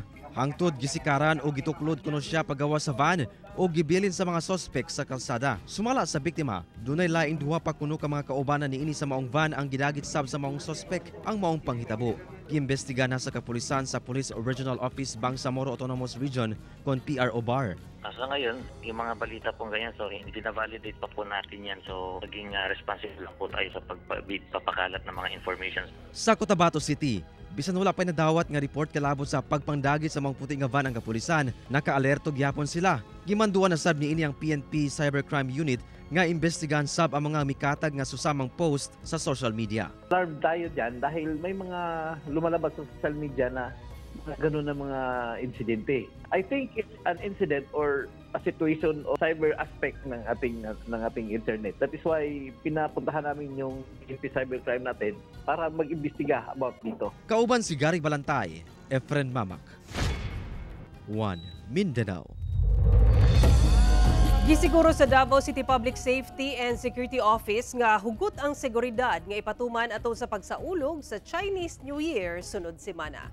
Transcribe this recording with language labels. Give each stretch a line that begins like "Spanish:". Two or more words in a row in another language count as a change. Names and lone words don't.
Cebuano: Hangtod gisikaran o gituklod kuno siya pagawa sa van o gibilin sa mga suspect sa kalsada. Sumala sa biktima, dunay laing duha pa kuno ka mga kaubanan niini sa maong van ang gidagit sab sa maong suspect ang maong panghitabo. Giimbestiga na sa kapulisan sa Police Regional Office Bangsamoro Autonomous Region kon PRO Bar.
Filipino: Sa ngayon, yung mga balita pong ganyan, so hindi na-validate pa po natin yan. So naging responsible lang po tayo sa pagpapakalat ng mga information.
Cebuano: Sa Cotabato City, bisan wala pa nadawat nga report kalabot sa pagpangdagit sa mga puti nga van ang kapulisan, naka-alerto gyapon sila. Gimanduan na sab niini ang PNP Cybercrime Unit nga imbestigahan sab ang mga mikatag nga susamang post sa
English: social media.
Filipino: Alarm tayo dyan dahil may mga lumalabas sa
English: social media
Filipino: na gano'n na mga insidente.
English: I think it's an incident or a situation o cyber aspect
Filipino: ng ating
English: internet.
Filipino: That is why pinapuntahan namin yung PNP Cybercrime natin para mag-imbestiga about dito.
Cebuano: Kauban si Gary Balantay, Efren Mamak, One Mindanao. Gisiguro sa Davao City Public Safety and Security Office nga hugot ang seguridad nga ipatuman ato sa pagsaulog sa Chinese New Year sunod semana.